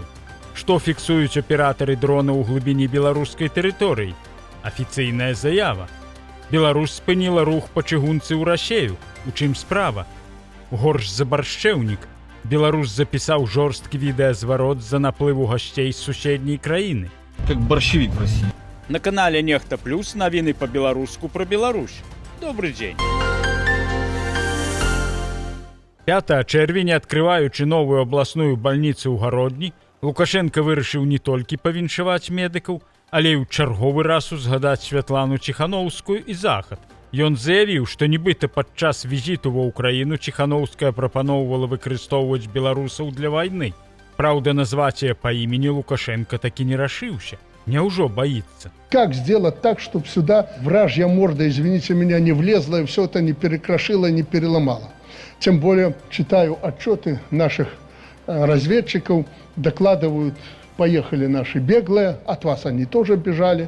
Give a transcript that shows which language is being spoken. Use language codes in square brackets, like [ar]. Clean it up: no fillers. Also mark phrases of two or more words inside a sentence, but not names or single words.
[be] Што фіксуюць аператары дрона ў глыбіні беларускай тэрыторыі? Афіцыйная заява. Беларусь спыніла рух па чыгунцы ў Расею. У чым справа? Горш за баршчэўнік. Беларус запісаў жорсткі відэазварот з-за наплыву гасцей з суседняй краіны. [ru] Как борщевик в России. [be] На канале Нехта Плюс навіны па-беларуску пра Беларусь. Добры дзень. 5 чэрвеня, адкрываючы новую абласную бальніцу ў Гародні, Лукашенко вырашыў не толькі павіншаваць медыкаў, але і ў чарговы раз узгадаць Святлану Ціханаўскую і Захад. Ён заявіў, што нібыта падчас візіту ва ўкраіну Ціханаўская прапаноўвала выкарыстоўваць беларусаў для вайны. Праўда, назваць яе па імені Лукашенко такі не рашыўся. Няўжо боится? [ru] Как сделать так, чтобы сюда вражья морда, извините меня, не влезла и все это не перекрошило, не переломало? Тем более читаю отчеты наших разведчиков, докладывают, поехали наши беглые, от вас они тоже бежали.